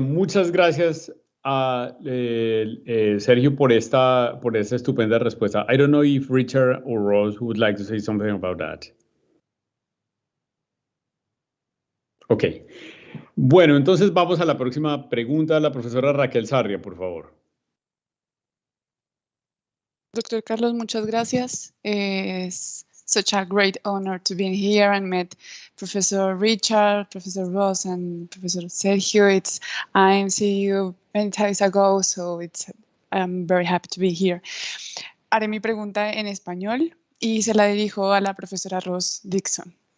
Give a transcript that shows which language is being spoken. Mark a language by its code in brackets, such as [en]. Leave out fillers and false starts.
[es] Muchas gracias a Sergio por esta estupenda respuesta. [en] I don't know if Richard or Rose would like to say something about that. Ok. [es] Bueno, entonces vamos a la próxima pregunta, la profesora Raquel Sarria, por favor. Doctor Carlos, muchas gracias. [en] It's such a great honor to be here and met Professor Richard, Professor Ross, and Professor Sergio. I see you many times ago, so I'm very happy to be here. [es] Haré mi pregunta en español y se la dirijo a la profesora Ross Dixon.